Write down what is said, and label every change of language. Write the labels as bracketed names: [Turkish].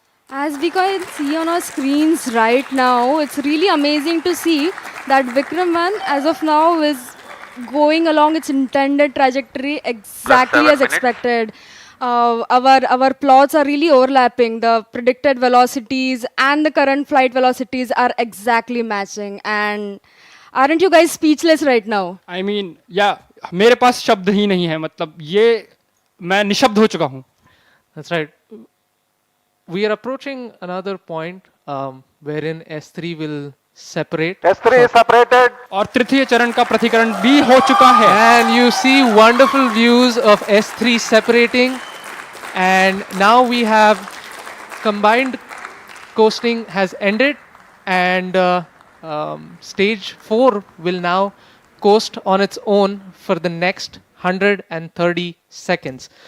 [English] As we can see on our screens right now, it's really amazing to see that Vikram-1 as of now is going along its intended trajectory exactly 7 as minutes. expected. Our plots are really overlapping. The predicted velocities and the current flight velocities are exactly matching. And aren't you guys speechless right now? I mean, [Hindi] मेरे पास शब्द ही नहीं है. मतलब ये मैं निशब्द हो चुका हूँ. [English] That's right. We are approaching another point wherein S3 will separate. S3 is separated. [Hindi] और तृतीय चरण का प्रतिकरण भी हो चुका है. [English] And you see wonderful views of S3 separating. And now we have combined coasting has ended, and stage 4 will now coast on its own for the next 130 seconds.